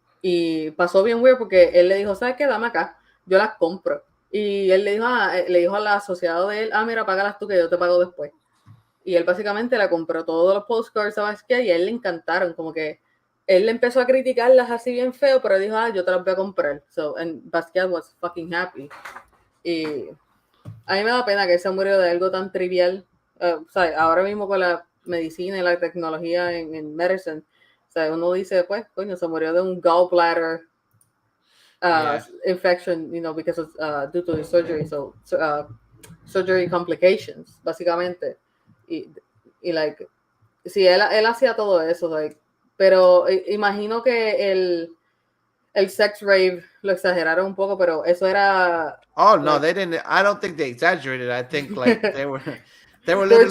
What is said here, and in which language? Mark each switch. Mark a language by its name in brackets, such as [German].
[Spanish] Y pasó bien weird porque él le dijo, ¿sabes qué? Dame acá, yo las compro. Y él le dijo al asociado de él, mira, págalas tú que yo te pago después. Y él básicamente le compró todos los postcards a Basquiat y a él le encantaron, como que él le empezó a criticarlas así bien feo, pero dijo, yo te las voy a comprar. [English] And Basquiat was fucking happy. [Spanish] Y a mí me da pena que él se murió de algo tan trivial. O sea, ahora mismo con la medicina y la tecnología en medicine, o sea, uno dice, pues, coño, se murió de un gallbladder infection, [English] you know, because of, due to the surgery. So, surgery complications, [Spanish] básicamente. Y like, sí, él hacía todo eso, like, pero imagino que el sex rave lo exageraron un poco, pero eso era. [English] Oh no, they didn't. I don't think they exaggerated. I think like they were literally